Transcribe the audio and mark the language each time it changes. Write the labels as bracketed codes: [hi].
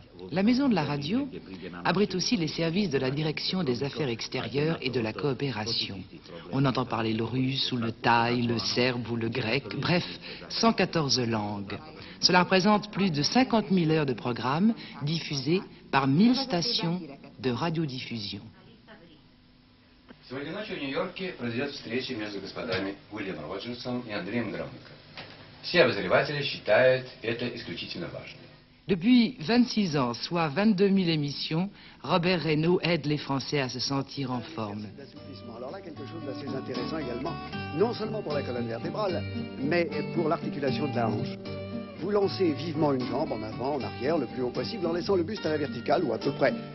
[fr] La maison de la radio abrite aussi les services de la direction des affaires extérieures et de la coopération. On entend parler le russe ou le thaï, le serbe ou le grec, bref, 114 langues. Cela représente plus de 50 000 heures de programmes diffusés par 1000 stations de radiodiffusion. [ru] Сегодня ночью в Нью-Йорке произойдет встреча между господами Уильямом Роджерсом и Андреем Громнико. Все обозреватели считают это исключительно важным. [fr] Depuis 26 ans, soit 22 000 émissions, Robert Reynaud aide les Français à se sentir en forme. Alors là, quelque chose d'assez intéressant également, non seulement pour la colonne vertébrale, mais pour l'articulation de la hanche. Vous lancez vivement une jambe en avant, en arrière, le plus haut possible, en laissant le buste à la verticale, ou à peu près.